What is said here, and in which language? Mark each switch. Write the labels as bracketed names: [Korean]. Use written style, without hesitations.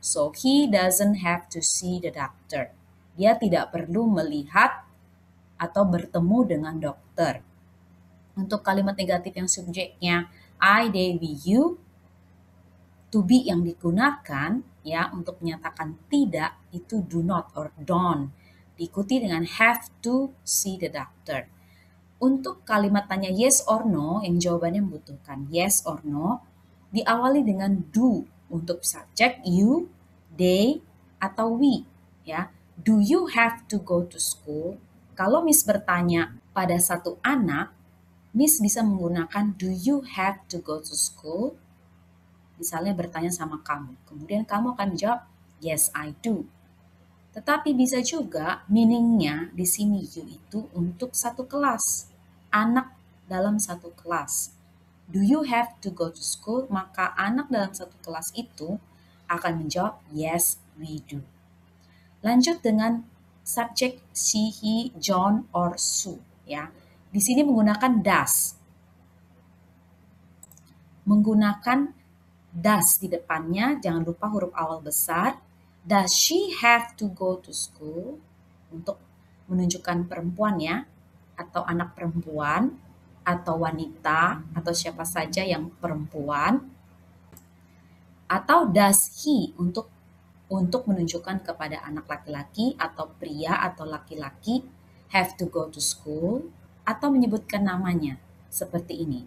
[English] So he doesn't have to see the doctor. [Indonesian] Dia tidak perlu melihat atau bertemu dengan dokter. Untuk kalimat negatif yang subjeknya I, they, we, you, to be yang digunakan ya untuk menyatakan tidak itu [English] do not or don't. [Indonesian] diikuti dengan [English] have to see the doctor. [Indonesian] Untuk kalimat tanya [English] yes or no [Indonesian] yang jawabannya membutuhkan yes or no, diawali dengan do untuk subjek you, they, atau we. [English] Ya, do you have to go to school? [Indonesian] Kalau Miss bertanya pada satu anak, Miss bisa menggunakan [English] do you have to go to school? [Indonesian] Misalnya bertanya sama kamu, kemudian kamu akan jawab [English] yes I do. [Indonesian] Tetapi bisa juga meaningnya di sini you itu untuk satu kelas, anak dalam satu kelas. [English] Do you have to go to school? [Indonesian] Maka anak dalam satu kelas itu akan menjawab [English] yes we do. [Indonesian] Lanjut dengan subjek she, he, John, or Sue. Ya, di sini menggunakan does. Menggunakan does di depannya, jangan lupa huruf awal besar. [English] Does she have to go to school? [Indonesian] Untuk menunjukkan perempuan ya, atau anak perempuan, atau wanita, atau siapa saja yang perempuan. Atau does he untuk menunjukkan kepada anak laki-laki atau pria atau laki-laki [English] have to go to school, [Indonesian] atau menyebutkan namanya seperti ini.